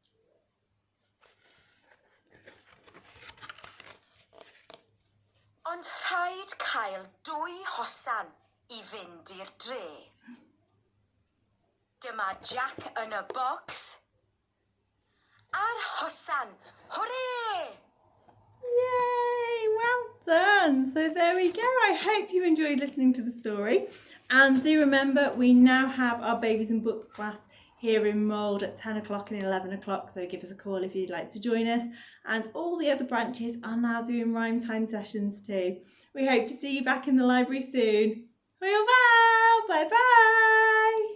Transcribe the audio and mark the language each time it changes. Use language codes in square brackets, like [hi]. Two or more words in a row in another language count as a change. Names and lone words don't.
[cy] Ond rhaid cael 2 hosan I fynd i'r dre. Dyma Jack yn y bocs. A'r hosan, hwrê! [en] Yay! Well done! So there we go. I hope you enjoyed listening to the story. And do remember, we now have our Babies and Books class here in Mould at 10 o'clock and 11 o'clock. So give us a call if you'd like to join us. And all the other branches are now doing rhyme time sessions too. We hope to see you back in the library soon. [cy] Hwyl fawr! [en] Bye bye!